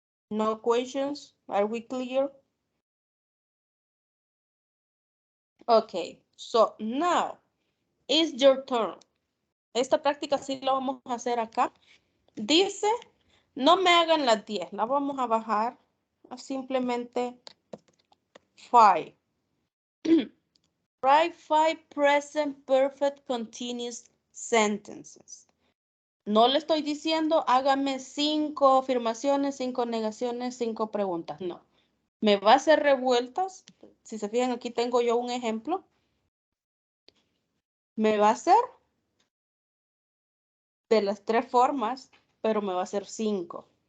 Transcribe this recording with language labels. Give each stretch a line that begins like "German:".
English: No questions? Are we clear? Okay, so now it's your turn.
Spanish: Esta práctica sí la vamos a hacer acá. Dice, no me hagan las 10, la vamos a bajar a simplemente 5.
English: Write 5 present perfect continuous sentences.
Spanish: No le estoy diciendo, hágame 5 afirmaciones, 5 negaciones, 5 preguntas. No. Me va a hacer revueltas. Si se fijan, aquí tengo yo un ejemplo. Me va a hacer de las 3 formas, pero me va a hacer 5.